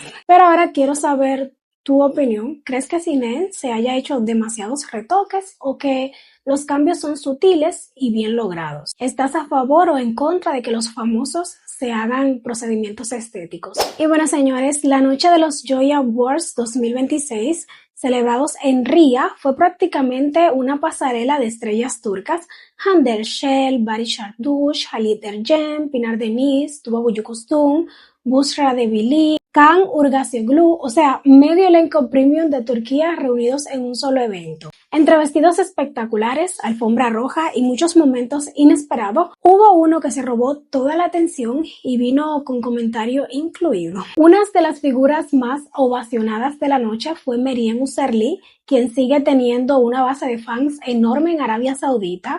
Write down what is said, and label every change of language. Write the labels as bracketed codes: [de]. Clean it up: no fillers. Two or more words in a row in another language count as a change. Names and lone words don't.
[es] Pero ahora quiero saber tu opinión. ¿Crees que Sinem se haya hecho demasiados retoques o que los cambios son sutiles y bien logrados? ¿Estás a favor o en contra de que los famosos se hagan procedimientos estéticos? Y bueno, señores, la noche de los Joy Awards 2026, celebrados en Ria, fue prácticamente una pasarela de estrellas turcas. Hande Erçel, Barış Arduç, Halit Ergenç, Pinar Deniz, Tuba Büyüküstün, Busra Develi, Kaan Urgacioglu, o sea, medio elenco premium de Turquía reunidos en un solo evento. Entre vestidos espectaculares, alfombra roja y muchos momentos inesperados, hubo uno que se robó toda la atención y vino con comentario incluido. Una de las figuras más ovacionadas de la noche fue Meryem Uzerli, quien sigue teniendo una base de fans enorme en Arabia Saudita.